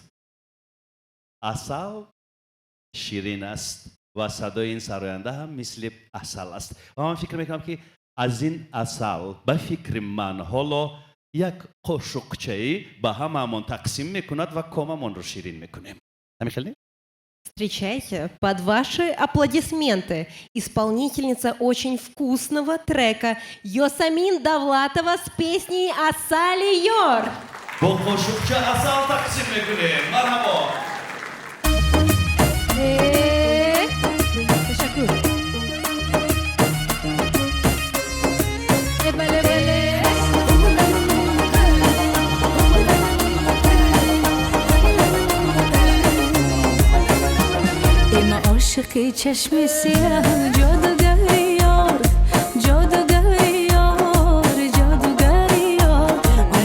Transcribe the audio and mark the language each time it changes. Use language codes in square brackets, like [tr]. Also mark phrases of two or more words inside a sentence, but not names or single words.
[fa] عسل شیرین است و صدای این سراینده هم مثل عسل است. و من فکر میکنم که از این عسل به فکر من حالا یک قاشقچه‌ای به هممون تقسیم میکند و کاممون رو شیرین میکنیم. همین. [ru] Встречайте, под ваши аплодисменты, исполнительница очень вкусного трека Йосамин Давлатова с песней «Асали Йор». [fa] با قاشقچه عسل تقسیم میکنیم. مرحبا. تشکر. عاشقی چشم سیاه جادوگری یار، جادوگری یار، جادوگری یار، اما